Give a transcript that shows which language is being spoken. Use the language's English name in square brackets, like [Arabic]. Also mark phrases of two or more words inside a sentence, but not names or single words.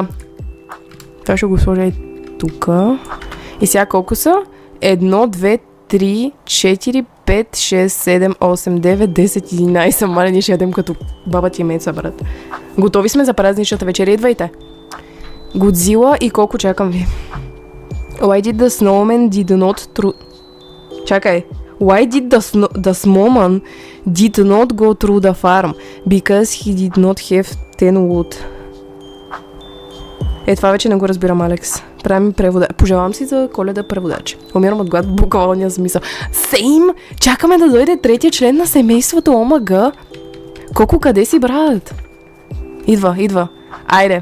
[Bulgarian] Това ще го сложа и тук. И сега колко са? 1, 2, 3, 4, 5, 6, 7, 8, 9, 10, 11. Мале, ние ще ядем като баба ти меца, брат. Готови сме за празничната вечеря. Идвайте. Годзила и колко чакам ви. [English] Why did the snowman did not Чакай. Why did the snowman did not go through the farm? Because he did not have 10 wood. [Bulgarian] Това вече не го разбирам, Алекс. Правим превода. Пожелавам си за Коледа преводач. Умирам от глад в буквалния смисъл. Сейм! Чакаме да дойде третия член на семейството, омага! Колко къде си, брат? Идва. Айде.